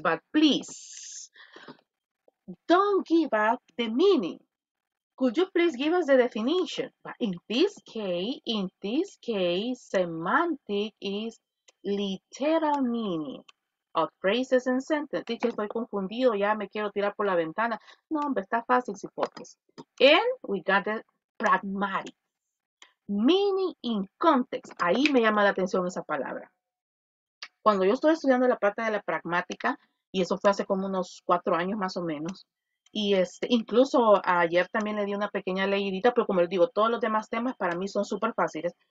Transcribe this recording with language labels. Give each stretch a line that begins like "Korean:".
English: But please, don't give up the meaning. Could you please give us the definition? But in this case, semantic is literal meaning of phrases and sentences.
Spanish: Teacher, estoy confundido, ya me quiero tirar por la ventana. No, hombre, está fácil si focus.
English: And we got the pragmatic. Meaning in context.
Spanish: Ahí me llama la atención esa palabra. Cuando yo estoy estudiando la parte de la pragmática, y eso fue hace como unos 4 años más o menos, y incluso ayer también le di una pequeña leidita, pero como les digo, todos los demás temas para mí son súper fáciles.